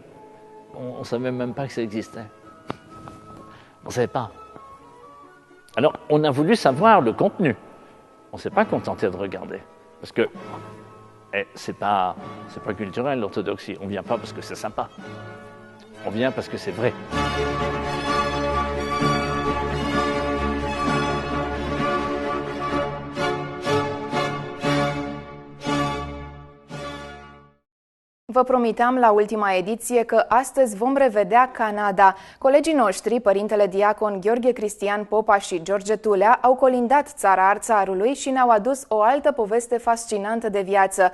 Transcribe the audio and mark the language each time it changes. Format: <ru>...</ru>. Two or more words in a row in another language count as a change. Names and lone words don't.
<fr>On ne savait même pas que ça existait. On ne savait pas. Alors, on a voulu savoir le contenu. On ne s'est pas contenté de regarder. Parce que c'est pas culturel, l'orthodoxie. On ne vient pas parce que c'est sympa. On vient parce que c'est vrai.</fr> <ro>Vă promiteam la ultima ediție că astăzi vom revedea Canada. Colegii noștri, părintele diacon Gheorghe Cristian Popa și George Tulea, au colindat țara Arțarului și ne-au adus o altă poveste fascinantă de viață.</ro>